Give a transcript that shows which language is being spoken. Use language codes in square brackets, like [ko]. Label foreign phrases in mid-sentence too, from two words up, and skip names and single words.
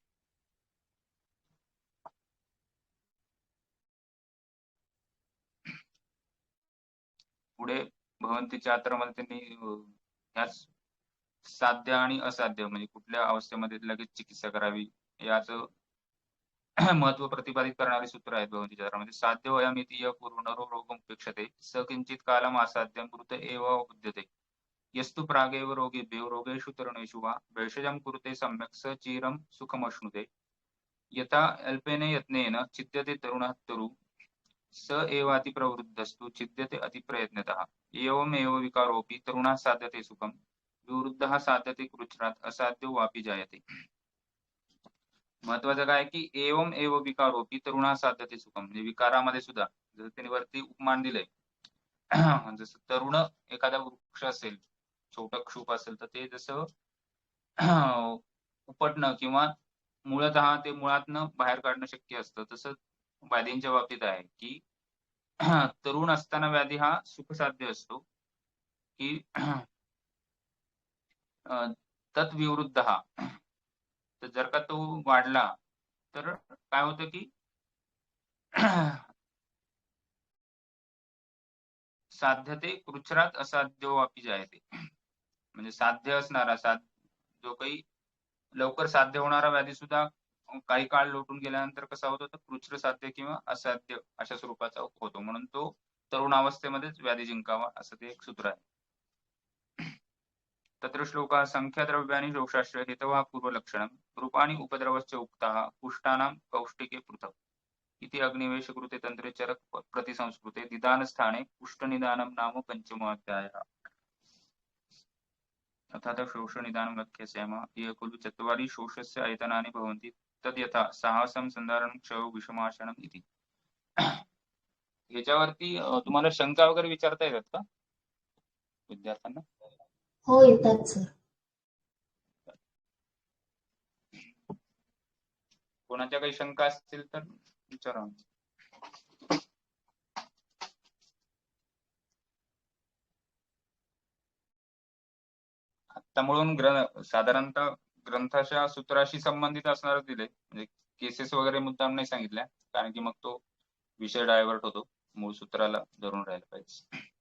[mr] पुढे भगवंतीच्या यात्रामध्ये त्यांनी ह्याच साध्य आणि असाध्य म्हणजे कुठल्या अवस्थेमध्ये लगेच चिकित्सा करावी याचं महत्व प्रतिपादित करणारे सूत्र आहेत भगवंतीच्या यात्रामध्ये. [sa] साध्य वयामितीय पूर्णरो रोगमुपेक्षते स किंचित कालम असाध्यम कृत एव बुध्यते यस्तु प्रागेव रोगेभ्यो रोगेषु तरुणेषु वा भेषजं कुरुते सम्यक् स चिरं सुखमश्नुते यथा अल्पेन यत्नेन छिद्यते तरुणः तरु स एवातिप्रवृद्धस्तु छिद्यते अतिप्रयत्नतः एवमेव विकारोऽपि तरुणः साध्यते सुखं विवृद्धः साध्यते कृच्छ्रात् असाध्यो वापि जायते. [mr] महत्वाचं काय की [sa] एवम एव विकारोऽपि तरुणः साध्यते सुखं [mr] म्हणजे विकारामध्ये सुद्धा जसं त्यांनी वरती उपमान दिलंय जसं तरुण एखादा वृक्ष असेल छोटं क्षूप असेल तर ते जसं उपटणं किंवा मूळतः ते मुळातनं बाहेर काढणं शक्य असतं तसं व्याधींच्या बाबतीत आहे की तरुण असताना व्याधी हा सुखसाध्य असतो की तत्विवृद्ध हा तर जर का तो वाढला तर काय होतं की [sa] साध्यते कृच्छ्रात असाध्यो वापी जायते [mr] म्हणजे साध्य असणारा जो काही लवकर साध्य होणारा व्याधी सुद्धा काही काळ लोटून गेल्यानंतर कसा होतो तर कृच्छ्र साध्य किंवा असाध्य अशा स्वरूपाचा होतो म्हणून तो तरुण अवस्थेमध्येच व्याधी जिंकावा असं ते एक सूत्र आहे. [sa] तत्र श्लोकाः संख्याद्रव्याणि दोषाश्च हेतवः पूर्वलक्षणं रूपाणि उपद्रवश्च उक्ताः पुष्टानां कौष्टिके पृथक् इति अग्निवेशकृते तंत्रे चरक प्रतिसंस्कृते निदानस्थाने पुष्टनिदानं नाम पंचमोऽध्यायः. तथा शोषनिदानं लक्ष्यामः ये खलु चत्वारि शोषस्य आयतनानि भवन्ति तद्यथा साहसं संधारणं क्षयो विषमाशनम् इति. [mr] याच्यावरती तुम्हाला शंका वगैरे विचारता येतात का विद्यार्थ्यांना? हो, येतात सर. कोणाच्या काही शंका असतील तर विचारा. आता म्हणून साधारणतः ग्रंथाच्या सूत्राशी संबंधित असणार दिले, म्हणजे केसेस वगैरे मुद्दाम नाही सांगितल्या, कारण की मग तो विषय डायव्हर्ट होतो, मूळ सूत्राला धरून राहायला पाहिजे.